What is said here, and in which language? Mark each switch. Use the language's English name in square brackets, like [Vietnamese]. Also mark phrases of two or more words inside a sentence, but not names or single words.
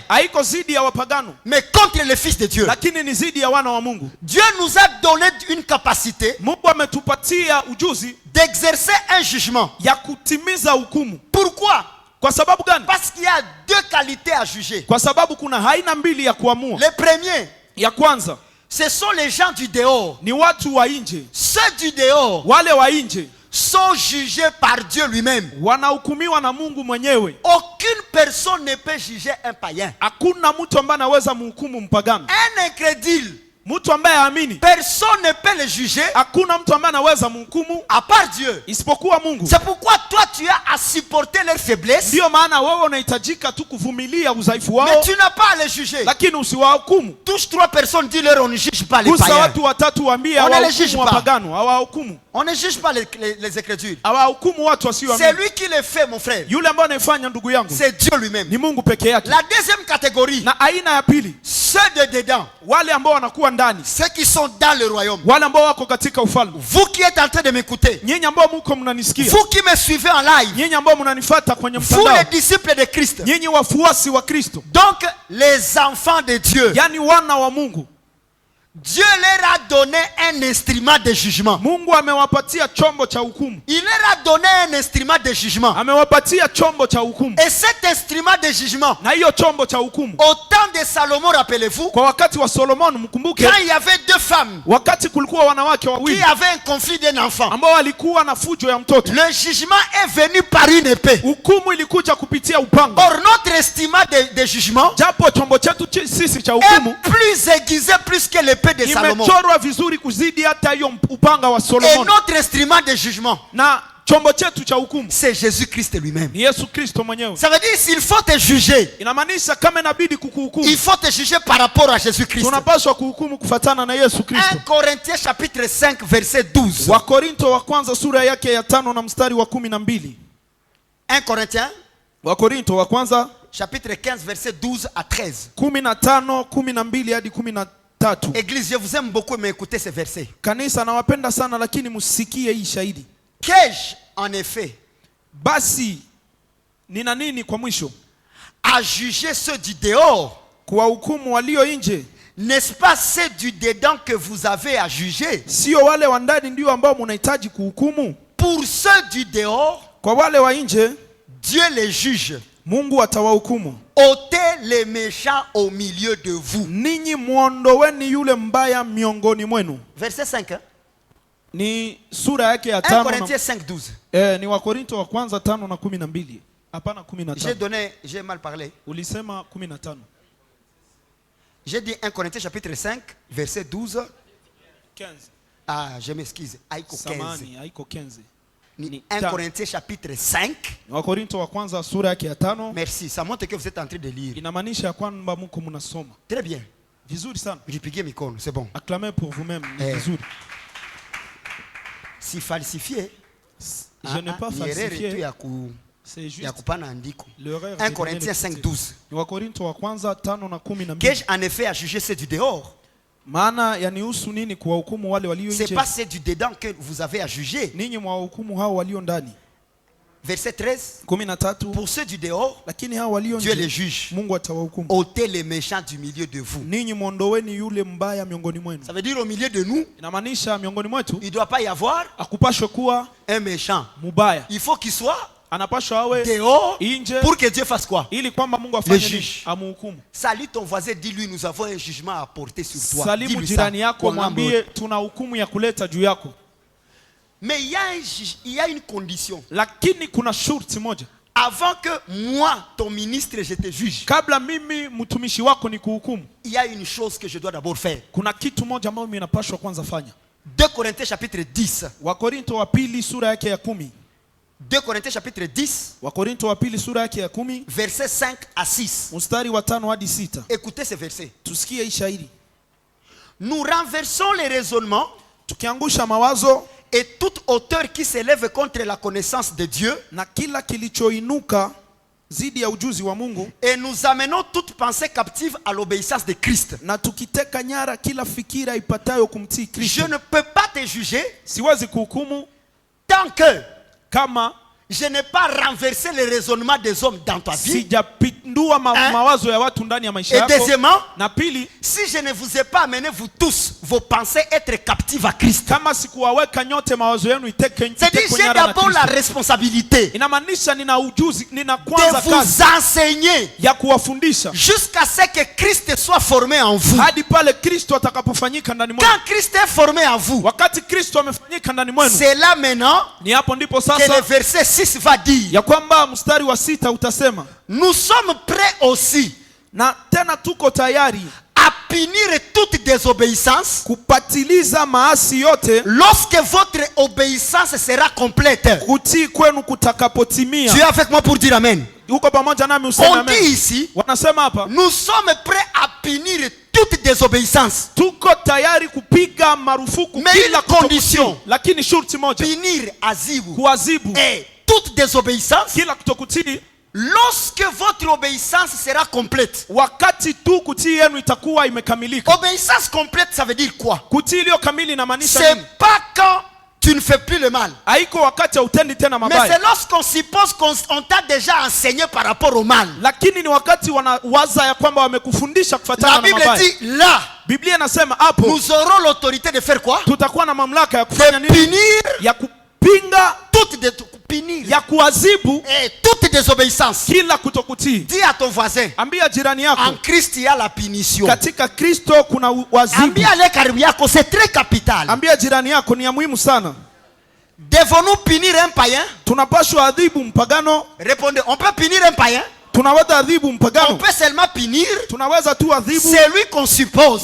[Swahili] haiko zidi ya wapagano, [French] mais contre les fils de Dieu. [Swahili] lakini ni zidi ya wana wa Mungu. [French] Dieu nous a donné une capacité [Swahili] Mungu ametupatia ujuzi [French] d'exercer un jugement. [Swahili] ya kutimiza hukumu. [French] Pourquoi? [Swahili] Kwa sababu gani? [French] Parce qu'il y a deux qualités à juger. [Swahili] Kwa sababu kuna aina mbili ya kuamua. [French] Le premier, [Swahili] Ya kwanza, [French] Ce sont les gens du dehors. [Swahili] ni watu wa nje. [French] Ceux du dehors [Swahili] Wale wa nje [French] sont jugés par Dieu lui-même. [Swahili] wanahukumiwa na Mungu mwenyewe. [French] Aucune personne ne peut juger un païen. [Swahili] Hakuna mtu ambaye anaweza mhukumu mpagano. [French] Un incrédule, [Swahili] Mtu ambaye haamini, [French] personne ne peut le juger [Swahili] hakuna mtu ambaye anaweza mhukumu [French] à part Dieu. [Swahili] isipokuwa Mungu. [French] C'est pourquoi toi tu as à supporter leurs faiblesses, [Swahili] Ndio maana wewe unahitajika tu kuvumilia udhaifu [French] mais [Swahili] wao, [French] tu n'as pas à les juger. [Swahili] lakini usiwahukumu. [French] Touche 3 personnes, dis-leur on ne juge pas les [Swahili] Gusa [French] païens. [Swahili] watu watatu waambie [French] On ne les juge [Swahili] hawahukumu [French] pas. [Swahili] wapagano, hawahukumu. [French] On ne juge pas les incrédules. [Swahili] Hawahukumu watu [French] C'est [Swahili] wasioamini. [French] lui qui le fait, mon frère. [Swahili] Yule ambaye anaifanya ndugu yangu [French] C'est Dieu lui-même. [Swahili] ni Mungu peke yake. [French] La deuxième catégorie, [Swahili] Na aina ya pili, [French] ceux de dedans, [Swahili] wale ambao wanakuwa ndani, [French] ceux qui sont dans le royaume. [Swahili] wale ambao wako katika ufalme. [French] Vous qui êtes en train de m'écouter, [Swahili] Nyinyi ambao mko mnanisikia, [French] vous qui me suivez en live, [Swahili] nyinyi ambao mnanifuata kwenye [French] vous [Swahili] mtandao, [French] les disciples de Christ, [Swahili] nyinyi wafuasi wa Kristo, [French] donc les enfants de Dieu, [Swahili] yani wana wa Mungu. [French] Dieu leur a donné un instrument de jugement. [Swahili] Mungu amewapatia chombo cha hukumu, [French] Il leur a donné un instrument de jugement. [Swahili] amewapatia chombo cha hukumu. [French] Et cet instrument de jugement, [Swahili] Na hiyo chombo cha hukumu, [French] au temps de Salomon, rappelez-vous, [Swahili] kwa wakati wa Solomon, mkumbuke, [French] quand il y avait deux femmes [Swahili] wakati kulikuwa wanawake [French] qui [Swahili] wawili [French] avaient un conflit d'un enfant, [Swahili] ambao walikuwa na fujo ya mtoto, [French] le jugement est venu par une épée. [Swahili] hukumu ilikuja kupitia upanga. [French] Or, notre instrument de jugement [Swahili] Japo chombo chetu sisi cha [French] est [Swahili] hukumu [French] plus aiguisé plus que l'épée de Salomon. [Swahili] imechorwa vizuri kuzidi hata hiyo upanga wa [French] Et [Swahili] Solomon. [French] notre instrument de jugement, [Swahili] Na chombo chetu cha hukumu [French] c'est Jésus-Christ lui-même. [Swahili] ni Yesu Kristo mwenyewe. [French] Ça veut dire s'il faut te juger, [Swahili] Inamaanisha kama inabidi kukuhukumu, [French] il faut te juger par rapport à Jésus-Christ. [Swahili] tunapaswa kuhukumu kufatana na Yesu [French] 1 [Swahili] Kristo. [French] Corinthiens chapitre 5 verset 12. [Swahili] Wakorinto wa kwanza sura yake ya 5 na mstari wa 12. [French] 1 Corinthiens [Swahili] Wakorinto wa kwanza [French] chapitre 15 verset 12 à 13. [Swahili] 15, 12 hadi 13. [French] Église, je vous aime beaucoup, mais écoutez ces versets. [Swahili] Kanisa, nawapenda sana lakini msikie hii shahidi. [French] Qu'ai-je en effet [Swahili] Basi nina nini kwa mwisho? [French] à juger ceux du dehors? [Swahili] Kuwahukumu walio nje? [French] N'est-ce pas ceux du dedans que vous avez à juger? [Swahili] Sio wale wa ndani ndio ambao mnahitaji kuhukumu? [French] Pour ceux du dehors, [Swahili] Kwa wale wa nje [French] Dieu les juge. [Swahili] Mungu atawahukumu. [French] Ôtez les méchants au milieu de vous. [Swahili] Ninyi muondoweni yule mbaya miongoni mwenu. [French] Verset 5. Hein? [Swahili] Ni sura yake ya [French] 1 5 Corinthiens 5, 12. [Swahili] ni Wakorinto wa kwanza 5 na 12. Hapana [French] J'ai 15. j'ai mal parlé. [Swahili] Ulisema 15. [French] J'ai dit 1 Corinthiens chapitre 5, verset 12. 15. Ah, je m'excuse. [Swahili] Haiko 15. Samani haiko 15. [French] Ni 1 Corinthiens chapitre 5. [Swahili] Wakorinto wa kwanza sura yake ya 5. [French] Merci. Ça montre que vous êtes en train de lire. [Swahili] Inamaanisha kwamba mko mnasoma. [French] Très bien. [Swahili] Vizuri sana. [French] Ripiguez mes cornes, c'est bon. Acclamez pour vous-même. [Swahili] Ni vizuri. [French] Si falsifié, Je n'ai pas falsifié. C'est [Swahili] ya [French] juste [Swahili] kupana andiko. [French] l'erreur. 1 Corinthiens 5, 12. [Swahili] Ni Wakorinto wa kwanza 5 na 12. [French] Qu'ai-je en effet à juger ceux du dehors? [Swahili] Maana yanihusu nini kuwahukumu wale walio [French] C'est [Swahili] nje? [French] pas ceux du dedans que vous avez à juger. [Swahili] Ninyi mwahukumu hao walio ndani. [French] Verset 13. [Swahili] 13. [French] Pour ceux du dehors, [Swahili] Lakini hao walio [French] Dieu les [Swahili] nje [French] juge. [Swahili] Mungu atawahukumu. [French] Ôtez les méchants du milieu de vous. [Swahili] Ninyi muondoweni yule mbaya miongoni mwenu. [French] Ça veut dire au milieu de nous, [Swahili] Inamaanisha miongoni mwetu [French] il ne doit pas y avoir [Swahili] akupashwe kuwa [French] un méchant. [Swahili] mubaya. [French] Il faut qu'il soit [Swahili] Anapashwa awe [French] dehors [Swahili] nje [French] pour que Dieu fasse quoi? [Swahili] ili kwamba Mungu afanye nini? [French] juge. [Swahili] Amhukumu. [French] Salue ton voisin, dis-lui, nous avons un jugement à porter sur toi. [Swahili] Salimu [French] Dis-lui ça. [Swahili] jirani yako, Kwa ngambo. mwambie tuna hukumu ya kuleta juu yako. [French] Mais il y a une condition. [Swahili] Lakini kuna shurti moja. [French] Avant que moi, ton ministre, je te juge, [Swahili] Kabla mimi mtumishi wako ni kuhukumu, [French] il y a une chose que je dois d'abord faire. [Swahili] kuna kitu moja ambayo mimi napashwa kwanza fanya. [French] 2 Corinthiens chapitre 10. [Swahili] Wakorinto wa pili sura yake ya 10. [French] 2 Corinthiens chapitre 10, [Swahili] Wakorinto wa pili sura yake ya 10 [French] versets 5 à 6. [Swahili] mstari wa 5 hadi 6. [French] Écoutez ces versets. [Swahili] Tusikie hii shahidi. [French] Nous renversons les raisonnements [Swahili] Tukiangusha mawazo [French] et toute hauteur qui s'élève contre la connaissance de Dieu, [Swahili] na kila kilichoinuka zidi ya ujuzi wa Mungu, [French] et nous amenons toute pensée captive à l'obéissance de Christ. [Swahili] na tukiteka nyara kila fikira ipatayo kumtii [French] Je [Swahili] Kristo. [French] ne peux pas te juger [Swahili] Siwezi kuhukumu [French] tant que [Swahili] kama [French] je n'ai pas renversé le raisonnement des hommes dans ta vie. [Swahili] Sijapindua mawazo ya watu ndani ya maisha [French] Et [Swahili] yako. [French] deuxièmement, [Swahili] Na pili, [French] si je ne vous ai pas amené vous tous vos pensées être captives à Christ, [Swahili] kama sikuwaweka nyote mawazo yenu [French] c'est-à-dire j'ai d'abord la responsabilité [Swahili] inamaanisha nina ujuzi, nina [French] de [Swahili] kwanza [French] vous [Swahili] kazi [French] enseigner [Swahili] ya kuwafundisha [French] jusqu'à ce que Christ soit formé en vous. [Swahili] hadi pale Kristo atakapofanyika ndani mwenu. [French] Quand Christ est formé en vous, [Swahili] Wakati Kristo amefanyika ndani mwenu, [French] c'est là maintenant [Swahili] ni hapo ndipo [French] que le [Swahili] sasa [French] verset 6 va dire, [Swahili] ya kwamba mstari wa 6 utasema, [French] nous sommes prêts aussi [Swahili] na tena tuko tayari [French] à punir toute désobéissance [Swahili] kupatiliza maasi yote [French] lorsque votre obéissance sera complète. [Swahili] kutii kwenu kutakapotimia. [French] Tu es avec moi pour dire amen. [Swahili] Uko pamoja nami useme [French] On dit [Swahili] amen. [French] ici, [Swahili] Wanasema hapa, [French] nous sommes prêts à punir toute désobéissance. [Swahili] tuko tayari kupiga marufuku [French] Mais [Swahili] kila [French] une condition. [Swahili] kutokutii, lakini shurti moja, [French] Punir azibu [Swahili] kuadhibu [French] et toute désobéissance [Swahili] kila kutokutii [French] lorsque votre obéissance sera complète. [Swahili] wakati tu kutii yenu itakuwa imekamilika. [French] Obéissance complète, ça veut dire quoi? [Swahili] Kutii iliyo kamili inamaanisha nini? [French] C'est pas quand tu ne fais plus le mal, [Swahili] Haiko wakati hautendi tena [French] mais [Swahili] mabaya, [French] c'est lorsqu'on suppose qu'on t'a déjà enseigné par rapport au mal. [Swahili] lakini ni wakati wanawaza ya kwamba wamekufundisha [French] La [Swahili] kufuatana na [French] Bible [Swahili] mabaya. [French] dit là, [Swahili] Biblia inasema hapo [French] nous aurons l'autorité de faire quoi? [Swahili] tutakuwa na mamlaka ya kufanya [French] De [Swahili] nini? [French] punir [Swahili] Ya kupinga, [French] punir [Swahili] ya kuadhibu [French] et toute désobéissance. [Swahili] kila kutokutii. [French] Dis à ton voisin, [Swahili] Ambia jirani yako, [French] en Christ il y a la punition. [Swahili] katika Kristo kuna uadhibu. Ambia le karibu yako, [French] c'est très capital. [Swahili] Ambia jirani yako, ni ya muhimu sana. [French] Devons-nous punir un païen? [Swahili] Tunapaswa adhibu mpagano? [French] Répondez, on peut punir un païen? [Swahili] Tunaweza adhibu [French] On [Swahili] mpagano? [French] peut seulement punir [Swahili] Tunaweza tu adhibu [French] celui qu'on suppose.